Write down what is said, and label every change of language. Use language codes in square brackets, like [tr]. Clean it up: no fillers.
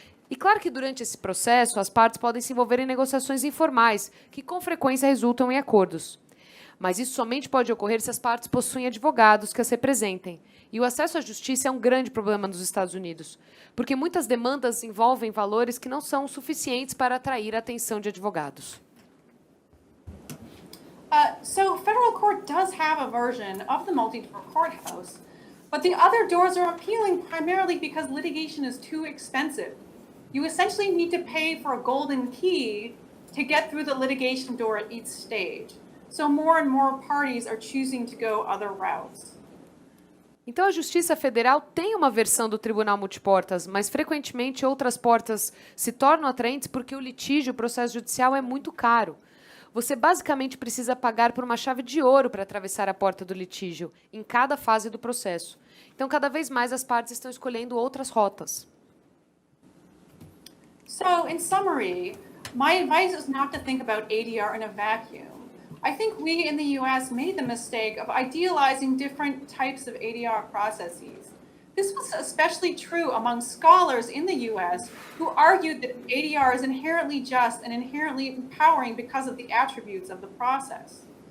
[pt] E claro que durante esse processo, as partes podem se envolver em negociações informais, que com frequência resultam em acordos. Mas isso somente pode ocorrer se as partes possuem advogados que as representem. E o acesso à justiça é um grande problema nos Estados Unidos, porque muitas demandas envolvem valores que não são suficientes para atrair a atenção de advogados. [en] So federal court does have a version of the multi-door courthouse, but the other doors are appealing primarily because litigation is too expensive. You essentially need to pay for a golden key to get through the litigation door at each stage. So more and more parties are choosing to go other routes. [pt] Então, a Justiça Federal tem uma versão do Tribunal Multiportas, mas frequentemente outras portas se tornam atraentes porque o litígio, o processo judicial é muito caro. Você basicamente precisa pagar por uma chave de ouro para atravessar a porta do litígio, em cada fase do processo. Então, cada vez mais as partes estão escolhendo outras rotas. [en] So, in summary, my advice is not to think about ADR in a vacuum. I think we in the US made the mistake of idealizing different types of ADR processes. This was especially true among scholars in the US who argued that ADR is inherently just and inherently empowering because of the attributes of the process.